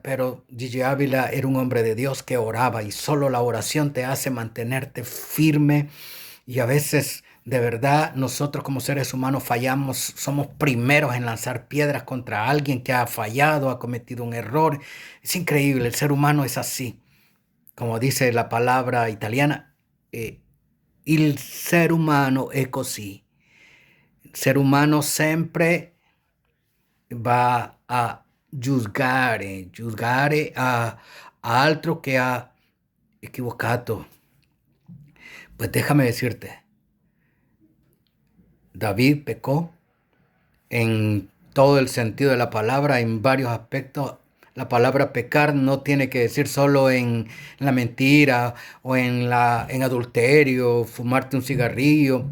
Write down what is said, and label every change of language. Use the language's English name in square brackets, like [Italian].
[Spanish] Pero Gigi Ávila era un hombre de Dios que oraba y solo la oración te hace mantenerte firme. Y a veces, de verdad, nosotros como seres humanos fallamos, somos primeros en lanzar piedras contra alguien que ha fallado, ha cometido un error. Es increíble, el ser humano es así. [Italian] Como dice la palabra italiana, il ser umano è così. Il ser umano sempre va a giudicare a altro che ha equivocato. [Spanish] Pues déjame decirte, David pecó en todo el sentido de la palabra, en varios aspectos. La palabra pecar no tiene que decir solo en la mentira o en adulterio, fumarte un cigarrillo.